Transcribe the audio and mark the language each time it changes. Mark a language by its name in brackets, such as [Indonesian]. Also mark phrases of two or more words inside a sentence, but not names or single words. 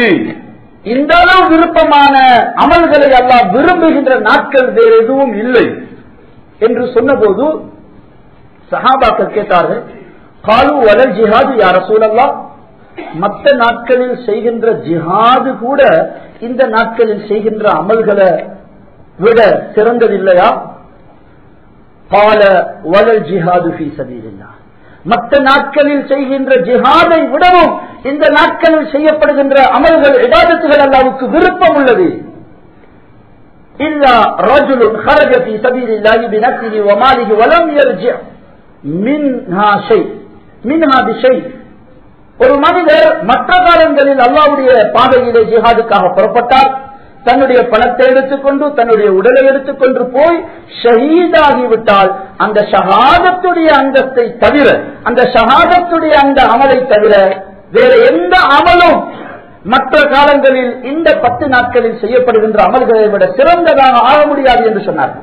[Tamil] இந்த அளவு விருப்பமான அமல்களை அல்லாஹ் விரும்புகின்ற நாட்கள் வேறு எதுவும் இல்லை என்று சொன்னபோது சஹாபாக்கள் கேட்டார்கள், [Arabic] قالوا ولا الجهاد يا رسول الله, [Tamil] மற்ற நாட்களில் செய்கின்ற ஜிஹாது கூட இந்த நாட்களில் செய்கின்ற அமல்களை விட சிறந்ததில்லையா? [Arabic] قال ولا الجهاد في سبيل الله, [Tamil] மற்ற நாட்களில் செய்கின்ற ஜிஹாதை விடவும் இந்த நாட்களில் செய்யப்படுகின்ற அமல்கள் இபாதத்துகள் அல்லாஹ்வுக்கு விருப்பம் உள்ளது. [Arabic] إلا رجل خرج في سبيل الله بنفسه وماله ولم يرجع منها بشيء. [Tamil] ஒரு மனிதர் மற்ற காலங்களில் அல்லாஹ்வுடைய பாதையிலே ஜிஹாதுக்காக புறப்பட்டார், தன்னுடைய பணத்தை எடுத்துக்கொண்டு தன்னுடைய உடலை எடுத்துக்கொண்டு போய் ஷஹீதாகிவிட்டால் அந்த ஷஹாதத்துடைய அங்கத்தை தவிர, அந்த ஷஹாதத்துடைய அந்த அமலை தவிர வேற எந்த அமலும் மற்ற காலங்களில் இந்த 10 நாட்களில் செய்யப்படுகின்ற அமல்களை விட சிறந்ததாக ஆக முடியாது என்று சொன்னார்கள்.